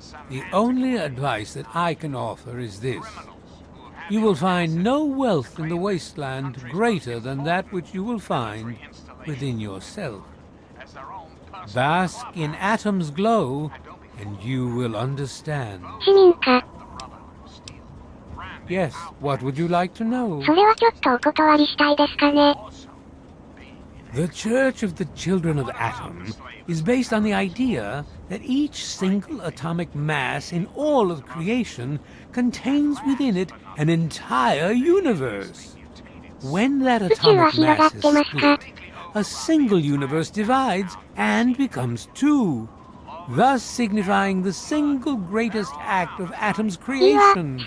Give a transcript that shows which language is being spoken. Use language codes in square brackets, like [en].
[en] The only advice that I can offer is this. You will find no wealth in the wasteland greater than that which you will find within yourself. Bask in Atom's glow, and you will understand. [ja] 市民か。 [en] Yes, what would you like to know? [ja] それはちょっとお断りしたいですかね。 [en] The Church of the Children of Atom is based on the idea that each single atomic mass in all of creation contains within it an entire universe. When that atomic mass is split, a single universe divides and becomes two, thus signifying the single greatest act of Atom's creation.